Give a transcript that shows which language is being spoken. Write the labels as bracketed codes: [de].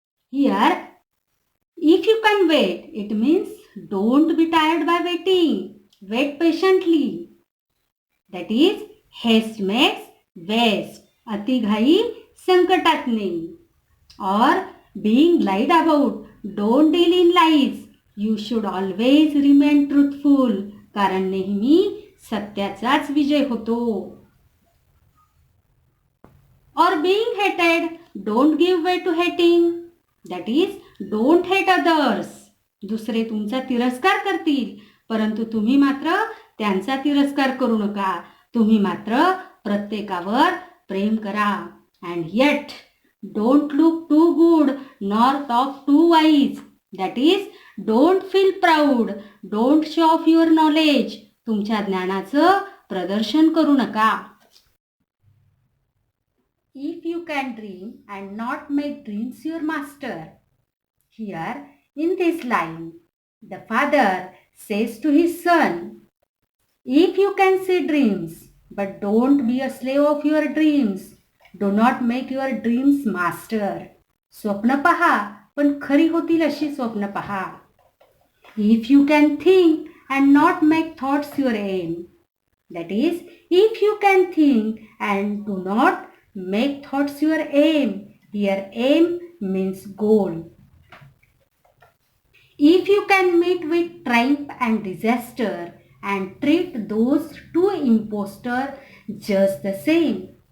[en] Here, if you can wait, it means don't be tired by waiting. Wait patiently. That is, haste makes waste. [mr] अति घाई संकटात नेई. [en] Or being lied about, don't deal in lies. You should always remain truthful. [mr] कारण नेहमी सत्याचाच विजय होतो. [en] Or being hated, don't give way to hating. That is, don't hate others. [mr] दुसरे तुमचा तिरस्कार करतील, परंतु तुम्ही मात्र त्यांचा तिरस्कार करू नका. तुम्ही मात्र प्रत्येकावर प्रेम करा. [en] And yet, don't look too good nor talk too wise. That is, don't feel proud. Don't show off your knowledge. [mr] तुमच्या ज्ञानाचं प्रदर्शन करू नका. [en] If you can dream and not make dreams your master. Here in this line, the father says to his son, if you can see dreams, but don't be a slave of your dreams. Do not make your dreams master. [mr] स्वप्न पहा, पण खरी होतील अशी स्वप्न पहा. [en] If you can think and not make thoughts your aim. That is, if you can think and do not make thoughts your aim. Here aim means goal. If you can meet with triumph and disaster and treat those two impostors just the same.